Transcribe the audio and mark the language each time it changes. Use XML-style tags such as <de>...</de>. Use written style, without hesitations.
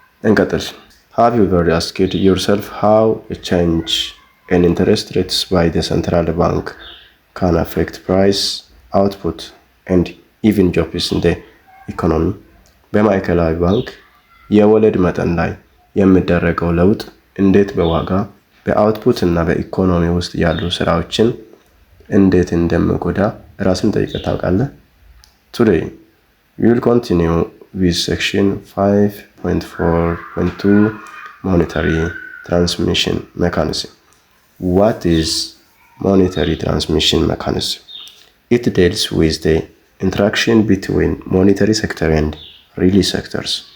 <am>እንቀጥል።</am> <en>Have you ever asked yourself how a change in interest rates by the central bank can affect price, output and even jobs in the economy?</en> <am>በማዕከላዊ ባንክ የወለድ መጠን ላይ የሚደረገው ለውጥ እንዴት በዋጋ በአውትፑት እና በኢኮኖሚ ውስጥ ያሉ ስራዎችን እንዴት እንደሚጎዳ ራስን ጠይቀህ ታውቃለህ?</am> <en>Today we will continue with section 5.4.2 monetary transmission mechanism. What is monetary transmission mechanism? It deals with the interaction between monetary sector and release sectors.</en>